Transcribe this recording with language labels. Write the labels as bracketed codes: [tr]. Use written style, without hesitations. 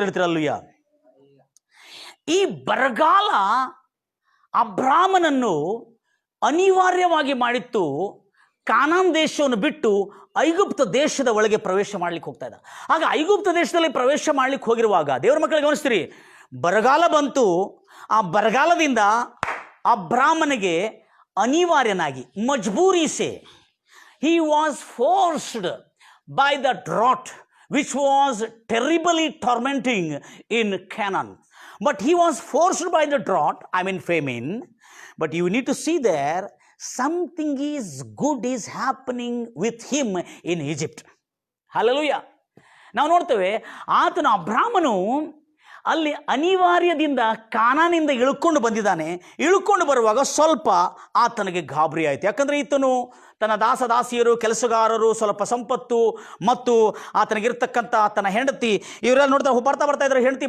[kn] ಎಲ್ಲರೂ ಹೇಳ್ತೀರಲ್ಲೂಯ್ಯ. ಈ ಬರಗಾಲ ಅಬ್ರಾಮನನ್ನು ಅನಿವಾರ್ಯವಾಗಿ ಮಾಡಿತ್ತು ಕಾನಾನ್ ದೇಶವನ್ನು ಬಿಟ್ಟು ಐಗುಪ್ತ ದೇಶದ ಒಳಗೆ ಪ್ರವೇಶ ಮಾಡ್ಲಿಕ್ಕೆ ಹೋಗ್ತಾ ಇದ್ದ. ಆಗ ಐಗುಪ್ತ ದೇಶದಲ್ಲಿ ಪ್ರವೇಶ ಮಾಡ್ಲಿಕ್ಕೆ ಹೋಗಿರುವಾಗ ದೇವರ ಮಕ್ಕಳಿಗೆ ಗಮನಿಸ್ತೀರಿ, ಬರಗಾಲ ಬಂತು. ಆ ಬರಗಾಲದಿಂದ ಅಬ್ರಾಮನಿಗೆ ಅನಿವಾರ್ಯನಾಗಿ, [hi] ಮಜ್ಬೂರಿ ಸೆ, [en] he was forced by the drought which was terribly tormenting in Canaan. But he was forced by the drought, famine. But you need to see there, something is good is happening with him in Egypt. Hallelujah. [kn] ನಾವು ನೋಡ್ತೇವೆ, ಆತನ ಅಬ್ರಾಮನು ಅಲ್ಲಿ ಅನಿವಾರ್ಯದಿಂದ ಕಾನಾನಿಂದ ಇಳ್ಕೊಂಡು ಬಂದಿದ್ದಾನೆ. ಇಳ್ಕೊಂಡು ಬರುವಾಗ ಸ್ವಲ್ಪ ಆತನಿಗೆ ಗಾಬರಿ ಆಯಿತು. ಯಾಕಂದರೆ ಈತನು ತನ್ನ ದಾಸಿಯರು, ಕೆಲಸಗಾರರು, ಸ್ವಲ್ಪ ಸಂಪತ್ತು ಮತ್ತು ಆತನಿಗಿರ್ತಕ್ಕಂಥ ತನ್ನ ಹೆಂಡತಿ ಇವರೆಲ್ಲ ನೋಡ್ತಾ ಬರ್ತಾ ಇದ್ದಾರೆ.